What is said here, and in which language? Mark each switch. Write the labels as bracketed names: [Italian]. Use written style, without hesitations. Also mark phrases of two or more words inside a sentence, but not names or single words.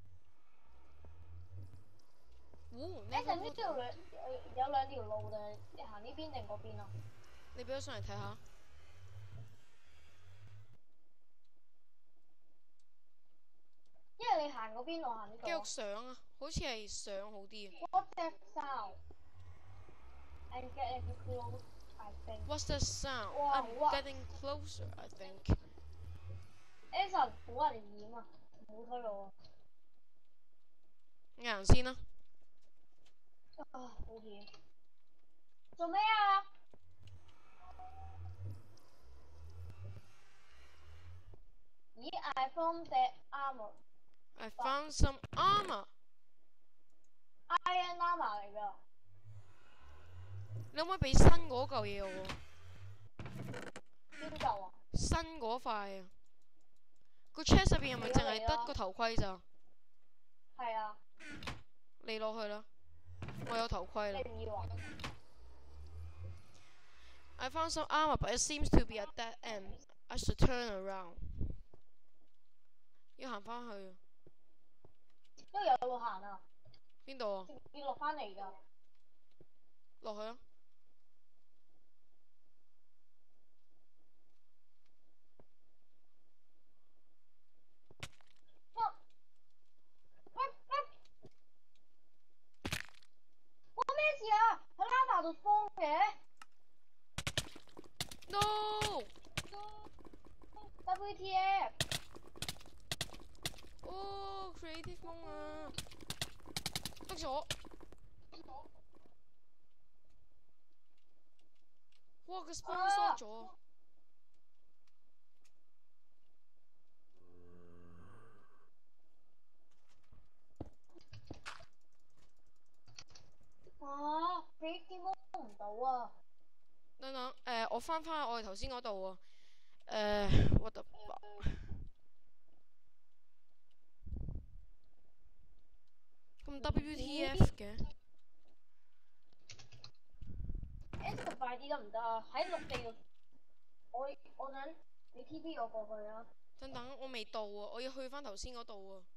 [Cantonese] 呢度有兩條路定係一下行呢邊定嗰邊啊？你俾我上嚟睇下。因為你行嗰邊，我行呢繼續度。上啊，好似係上好啲啊。 [English] What's that sound? I'm getting close, I think. What's that sound? 哇 I'm 哇 getting closer, I think. [Cantonese] Ason 好危險啊！唔好推我行先啦。啊！好險！做咩啊？ [English] 咦 ？I found that armor. I found some armor. Iron armor [Cantonese] 嚟㗎。你可唔可以俾新嗰嚿嘢我？邊嚿啊？新嗰塊啊。個 chest 入邊係咪淨係得個頭盔咋？係啊。你攞去啦，我有頭盔啦。你唔要啊？ [English] I found some armor, but it seems to be a dead end. I should turn around. [Cantonese] 要行翻去。都有路行啊。邊度啊？要落翻嚟㗎。落去啊！哇！咩事啊？喺拉度慌嘅。 [English] No！ WTF！ [Cantonese] 哦 ， [English] creative mode [Cantonese] 啊！得咗。哇！個 spawn 縮咗。啊 ！ [English] creative mode [Cantonese] 唔到啊！等等，我翻去我哋頭先嗰度啊。 [English] what the fuck？ [Cantonese] 咁 WTF 嘅？S 快啲得唔得啊？喺陸地度，我想你 TP 我過去啊！等等，我未到啊，我要去翻頭先嗰度啊。